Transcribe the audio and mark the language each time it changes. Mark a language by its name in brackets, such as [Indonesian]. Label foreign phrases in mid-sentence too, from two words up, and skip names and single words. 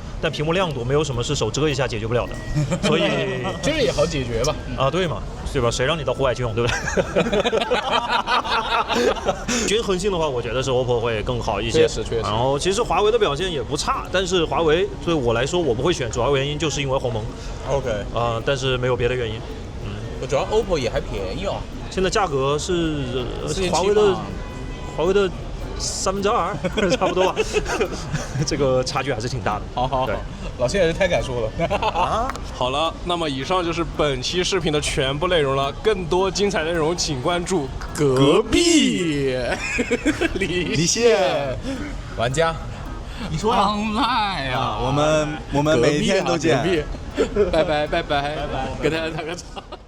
[Chinese] 但屏幕亮度沒有什麼是手遮一下解決不了的，所以這個也好解決吧？啊，對嘛，對吧？誰讓你到戶外去用，對不對？均衡性的話，我覺得是 OPPO 會更好一些。確實。然後其實華為的表現也不差，但是華為對我來說我不會選，主要原因就是因為鴻蒙。OK。但是沒有別的原因。主要 OPPO 也還便宜哦。現在價格是華為的2/3，差不多吧。這個差距還是挺大的。好，老謝也是太敢說了。好了，那麼以上就是本期視頻的全部內容了。更多精彩內容，請關注隔壁離線玩家。你說 online啊，我們每天都見。拜拜，跟大家打個招呼。